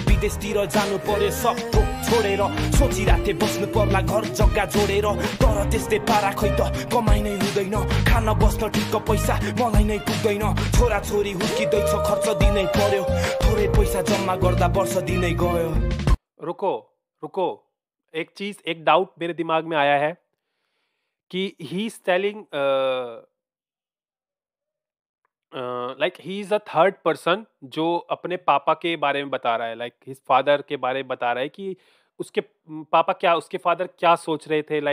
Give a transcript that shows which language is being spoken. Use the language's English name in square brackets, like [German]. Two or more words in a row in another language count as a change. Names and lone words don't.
[Nepali] विदेशतिर जानु पर्यो सब थोक छोडेर, सोचिरहेको थिएँ बस्नु पर्ला घर जग्गा जोडेर। तर त्यस्तै पारा खै त कमाइ नै हुँदैन, खान बस्न ठिक्क पैसा मलाई नै पुग्दैन। छोरा छोरी हुर्किँदैछ, खर्च दिनै पर्यो, थोरै पैसा जम्मा गर्दा वर्ष दिनै गयो। [Hindi] रुको, एक चीज, एक डाउट मेरे दिमाग में आया है कि [English] he is telling like he is a third person [Hindi] जो अपने पापा के बारे में बता रहा है, [English] like his father [Hindi] के बारे में बता रहा है कि उसके पापा क्या, उसके फादर क्या सोच रहे थे।